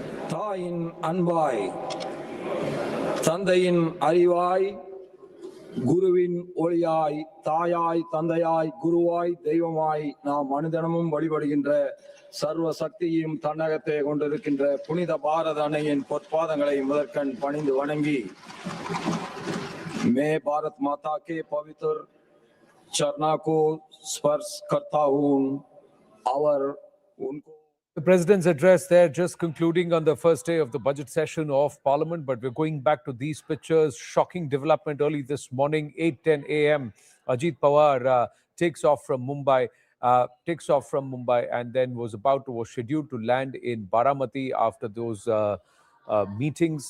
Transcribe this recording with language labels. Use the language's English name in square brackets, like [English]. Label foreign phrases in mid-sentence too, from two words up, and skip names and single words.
[Tamil] தாயின் அன்பாய், தந்தையின் அறிவாய், குருவின் ஒளியாய், தாயாய், தந்தையாய், குருவாய், தெய்வமாய் நாம் அனுதினமும் வழிபடுகின்ற சர்வ சக்தியும் தன்னகத்தை கொண்டிருக்கின்ற புனித பாரத அன்னையின் பொற்பாதங்களை முதற்கண் பணிந்து வணங்கி, [Hindi] मैं भारत माता के पवित्र चरणों को स्पर्श करता हूँ और उनको. [English] The President's address there, just concluding on the first day of the budget session of Parliament, but we're going back to these pictures. Shocking development early this morning, 8:10 a.m. Ajit Pawar takes off from Mumbai, and then was scheduled to land in Baramati after those meetings.